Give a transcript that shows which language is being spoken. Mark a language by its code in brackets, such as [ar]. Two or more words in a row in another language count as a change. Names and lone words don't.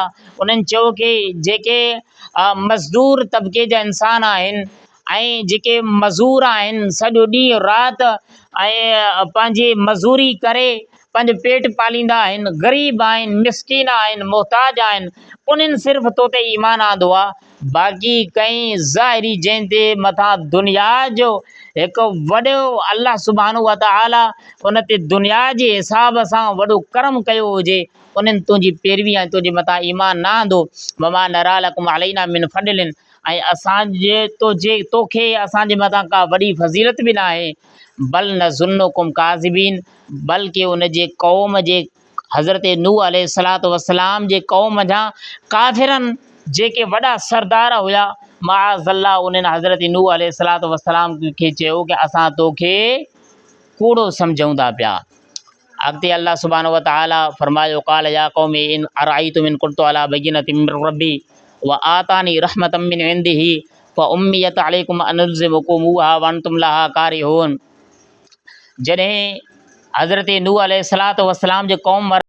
[sd] उन्हनि चयो कि जेके मज़दूर तबिके जा इंसान आहिनि ऐं जेके मज़ूर आहिनि, सॼो ॾींहुं राति ऐं पंहिंजी मज़ूरी करे पंहिंजो पेट पालींदा आहिनि, ग़रीब आहिनि, मिसकीन आहिनि, मोहताज आहिनि, उन्हनि सिर्फ़ु तो ते ईमान आंदो आहे। बाक़ी कंहिं ज़ाहिरी जंहिं ते मथां दुनिया जो हिकु वॾो [ar] الله سبحانه وتعالى [sd] उन ते दुनिया जे हिसाब सां वॾो करम कयो हुजे, उन्हनि तुंहिंजी पैरवी ऐं तुंहिंजे मथां ईमान न आंदो। [ar] وما نرى لكم علينا من فضل, [sd] ऐं असांजे तोखे असांजे मथां का वॾी फज़ीलत बि न आहे। [ar] بل نظنكم كاذبين, [sd] बल्कि उन जे क़ौम जे हज़रत नूह [ar] عليه الصلاة والسلام [sd] जे क़ौम मंझां काफ़िरनि जेके वॾा सरदार हुया माअज़ल्ला, उन्हनि हज़रत नूह [ar] عليه الصلاة والسلام [sd] खे चयो कि असां तोखे कूड़ो सम्झूं था पिया। अॻिते अल्लाह सुब्हानहू व तआला फरमायो [ar] قال يا قوم أرأيتم إن كنت على بينة من ربي وآتاني رحمة من عنده فعميت عليكم أنلزمكموها وأنتم لها كارهون. [sd] जॾहिं हज़रत नूह [ar] عليه الصلاة والسلام [sd] जो क़ौम